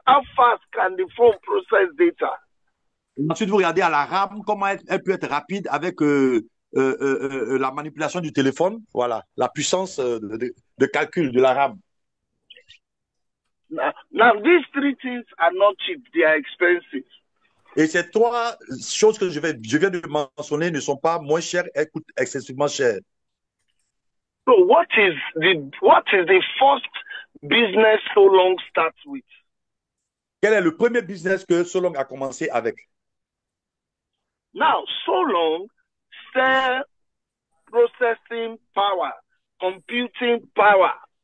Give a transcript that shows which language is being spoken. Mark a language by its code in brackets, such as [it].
[en] How fast can the phone process data? [fr] Ensuite, vous regardez à la RAM, comment elle peut être rapide avec la manipulation du téléphone. Voilà, la puissance de calcul de la RAM. [en] Now, these three things are not cheap. They are expensive. [fr] Et ces trois choses que je viens de mentionner ne sont pas moins chères, elles coûtent excessivement cher. [en] So what is the first business Solong starts with? [fr] Quel est le premier business que Solong a commencé avec? [en] Now, Solong sell processing power, computing power.